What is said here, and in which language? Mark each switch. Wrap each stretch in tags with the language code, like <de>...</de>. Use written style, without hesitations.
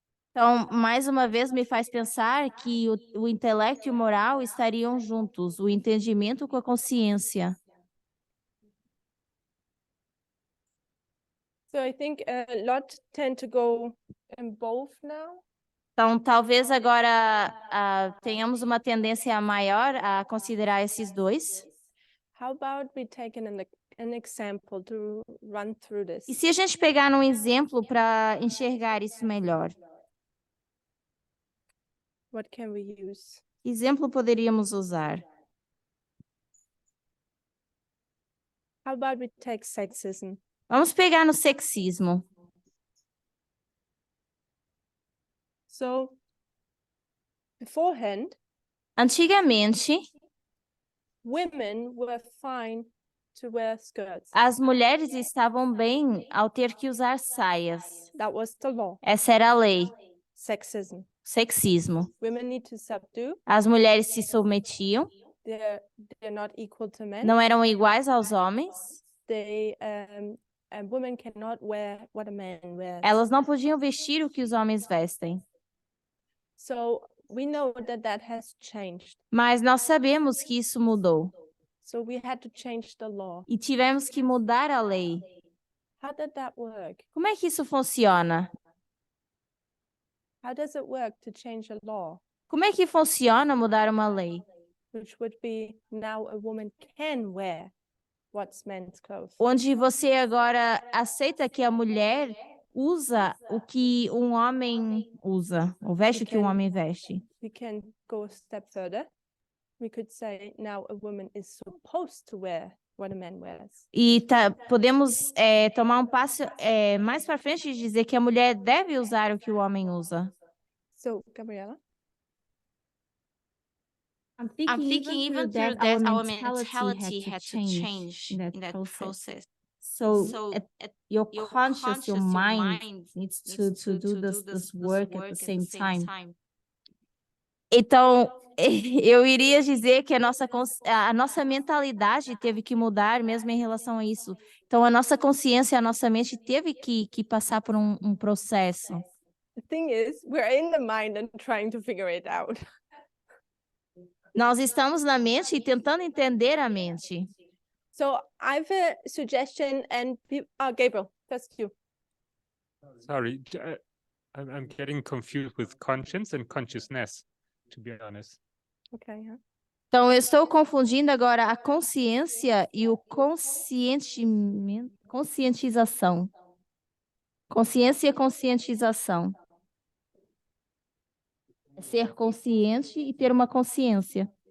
<pt>Então, mais uma vez, me faz pensar que o intelecto e o moral estariam juntos, o entendimento com a consciência.</pt> <en>So I think a lot tend to go in both now.</en> <pt>Então, talvez agora tenhamos uma tendência maior a considerar esses dois.</pt> <en>How about we take an example to run through this?</en> <pt>E se a gente pegar um exemplo para enxergar isso melhor?</pt> <en>What can we use?</en> <pt>Que exemplo poderíamos usar?</pt> <en>How about we take sexism?</en> <pt>Vamos pegar no sexismo.</pt> <en>So, beforehand,</en> <pt>antigamente,</pt> <en>women were fine to wear skirts.</en> <pt>As mulheres estavam bem ao ter que usar saias.</pt> <en>That was the law.</en> <pt>Essa era a lei.</pt> <en>Sexism.</en> <pt>Sexismo.</pt> <en>Women need to subdue.</en> <pt>As mulheres se submetiam.</pt> <en>They're not equal to men.</en> <pt>Não eram iguais aos homens.</pt> <en>Women cannot wear what a man wears.</en> <pt>Elas não podiam vestir o que os homens vestem.</pt> <en>So we know that has changed.</en> <pt>Mas nós sabemos que isso mudou.</pt> <en>So we had to change the law.</en> <pt>E tivemos que mudar a lei.</pt> <en>How did that work?</en> <pt>Como é que isso funciona?</pt> <en>How does it work to change a law?</en> <pt>Como é que funciona mudar uma lei?</pt> <en>Which would be now a woman can wear what's men's clothes.</en> <pt>onde você agora aceita que a mulher usa o que um homem usa, ou veste o que um homem veste.</pt> <en>We can go a step further. We could say now a woman is supposed to wear what a man wears.</en> <pt>E podemos tomar um passo mais para frente e dizer que a mulher deve usar o que o homem usa.</pt> <en>So, Gabriella? I'm thinking even through that our mentality had to change in that process. So your conscious, your mind needs to do this work at the same time.</en> <pt>Então, eu iria dizer que a nossa mentalidade teve que mudar mesmo em relação a isso. Então, a nossa consciência, a nossa mente teve que passar por um processo.</pt> <en>The thing is, we're in the mind and trying to figure it out.</en> <pt>Nós estamos na mente e tentando entender a mente.</pt> <en>So I have a suggestion and Gabriel, first you. Sorry, I'm getting confused with conscience and consciousness, to be honest. Okay, yeah.</en> <pt>Então, eu estou confundindo agora a consciência e o conscientização. Consciência e conscientização. É ser consciente e ter uma consciência.</pt>